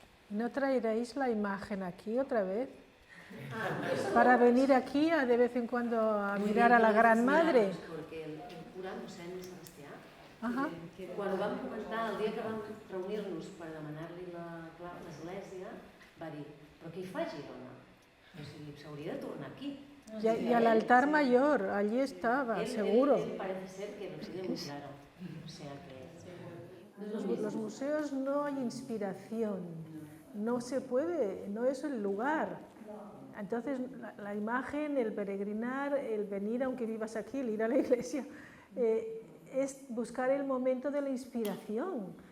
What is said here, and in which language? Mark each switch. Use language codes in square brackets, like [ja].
[es] ¿No traeréis la imagen aquí otra vez? Para venir aquí de vez en cuando a mirar a la Gran Madre. Porque el cura mossèn Sebastià, Ajá. [ca] quan ho vam comentar, el dia que vam reunir-nos per demanar-li l'església, va dir, però què hi fa a Girona? O sigui, s'hauria de tornar aquí. [es] Y al altar mayor, allí estaba, seguro. Él parece ser que lo tiene muy claro. O sea que... Los museos no hay inspiración, no se puede, no es el lugar. Entonces la imagen, el peregrinar, el venir aunque vivas aquí, el ir a la iglesia, es buscar el momento de la inspiración.